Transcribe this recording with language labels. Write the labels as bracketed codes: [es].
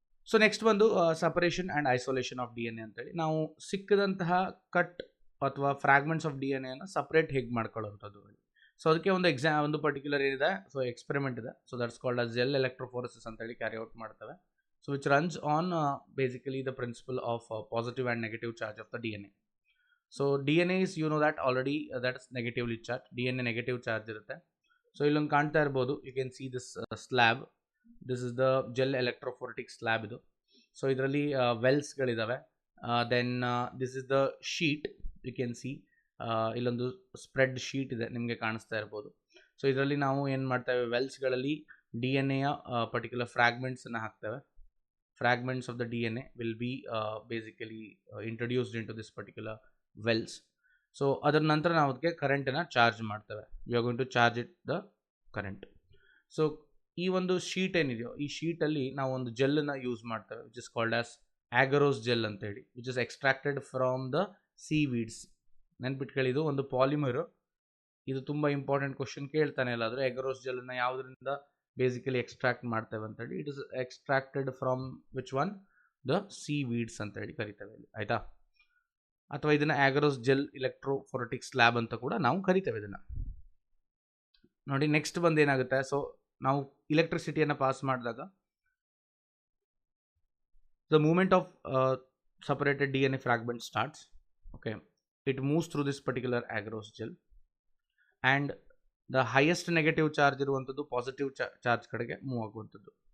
[kn] So next ಬಂದು separation and isolation of DNA ಅಂತೇಳಿ. ನಾವು ಸಿಕ್ಕದಂತಹ ಕಟ್ ಅಥವಾ ಫ್ರಾಗ್ಮೆಂಟ್ಸ್ ಆಫ್ DNA ಅನ್ನು ಸಪ್ರೇಟ್ ಹೇಗೆ ಮಾಡ್ಕೊಳ್ಳೋಂಥದ್ದು. ಸೊ ಅದಕ್ಕೆ ಒಂದು ಪರ್ಟಿಕ್ಯುಲರ್ ಏನಿದೆ, ಸೊ ಎಕ್ಸ್ಪೆರಿಮೆಂಟ್ ಇದೆ. [en] so that's called as gel electrophoresis [kn] ಅಂತೇಳಿ ಕ್ಯಾರಿ ಔಟ್ ಮಾಡ್ತವೆ. [en] So which runs on basically the principle of positive and negative charge of the DNA. So DNA is, you know that already, that is negatively charged. [kn] DNA negative charge irutte. So ಇಲ್ಲೊಂದು ಕಾಣ್ತಾ ಇರ್ಬೋದು, [en] You can see this slab. This is the gel electrophoretic slab ಇದು. [kn] So ಇದರಲ್ಲಿ ವೆಲ್ಸ್ಗಳಿದ್ದಾವೆ. [en] then this is the sheet, you can see [kn] ಇಲ್ಲೊಂದು spread sheet ಇದೆ, ನಿಮಗೆ ಕಾಣಿಸ್ತಾ ಇರ್ಬೋದು. ಸೊ ಇದರಲ್ಲಿ ನಾವು ಏನು ಮಾಡ್ತೇವೆ, ವೆಲ್ಸ್ಗಳಲ್ಲಿ DNA ಯ ಪರ್ಟಿಕ್ಯುಲರ್ ಫ್ರಾಗ್ಮೆಂಟ್ಸನ್ನು ಹಾಕ್ತೇವೆ. [en] Fragments of the DNA will be basically introduced into this particular wells. [kn] So ಅದರ ನಂತರ ನಾವು ಅದಕ್ಕೆ ಕರೆಂಟನ್ನು ಚಾರ್ಜ್ ಮಾಡ್ತೇವೆ. [en] We are going to charge it the current. [kn] So ಈ ಒಂದು ಶೀಟ್ ಏನಿದೆಯೋ, ಈ ಶೀಟಲ್ಲಿ ನಾವು ಒಂದು ಜೆಲ್ಲನ್ನು ಯೂಸ್ ಮಾಡ್ತೇವೆ, [en] which is called as agarose gel [kn] ಅಂತೇಳಿ, [en] Which is extracted from the seaweeds. [kn] ನೆನ್ಪಿಟ್ಕೊಳ್ಳಿ, ಇದು ಒಂದು ಪಾಲಿಮರು. ಇದು ತುಂಬ ಇಂಪಾರ್ಟೆಂಟ್ ಕ್ವಶನ್ ಕೇಳ್ತಾನೆ ಎಲ್ಲಾದರೂ, ಆಗ್ರೋಸ್ ಜೆಲ್ಲನ್ನು ಯಾವುದರಿಂದ ಬೇಸಿಕಲಿ ಎಕ್ಸ್ಟ್ರಾಕ್ಟ್ ಮಾಡ್ತೇವೆ ಅಂತೇಳಿ. [en] it is extracted from which one, the seaweeds [kn] ಅಂತೇಳಿ ಕರಿತೇವೆ ಇಲ್ಲಿ, ಆಯಿತಾ. ಅಥವಾ ಇದನ್ನು ಆಗ್ರೋಸ್ ಜೆಲ್ ಎಲೆಕ್ಟ್ರೋಫೋರೆಟಿಕ್ ಸ್ಲ್ಯಾಬ್ ಅಂತ ಕೂಡ ನಾವು ಕರಿತೇವೆ ಇದನ್ನು. ನೋಡಿ, ನೆಕ್ಸ್ಟ್ ಬಂದು ಏನಾಗುತ್ತೆ, ಸೊ ನಾವು ಇಲೆಕ್ಟ್ರಿಸಿಟಿಯನ್ನು ಪಾಸ್ ಮಾಡಿದಾಗ [en] The moment of separated DNA fragment starts. Okay, it moves through this particular agarose gel, and the highest negative charge [kn] ಇರುವಂಥದ್ದು ಪಾಸಿಟಿವ್ ಚಾರ್ಜ್ ಕಡೆಗೆ ಮೂವ್ ಆಗುವಂಥದ್ದು.